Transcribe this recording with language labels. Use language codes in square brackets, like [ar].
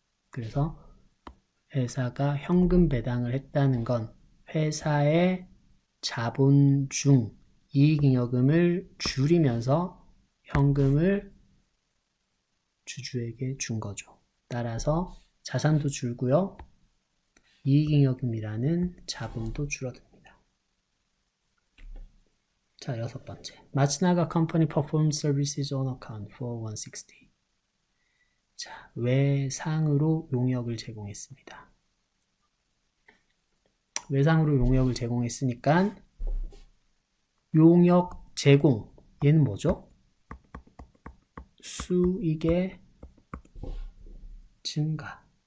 [ko] 그래서 회사가 현금 배당을 했다는 건 회사의 자본 중 이익잉여금을 줄이면서 현금을 주주에게 준 거죠. 따라서 자산도 줄고요, 이익잉여금이라는 자본도 줄어듭니다. 자, 6번째. [en] 마츠나가 컴퍼니 performed services on account for 160. [ko] 자, 외상으로 용역을 제공했습니다. 외상으로 용역을 제공했으니까 용역 제공, 얘는 뭐죠? 수익의 증가.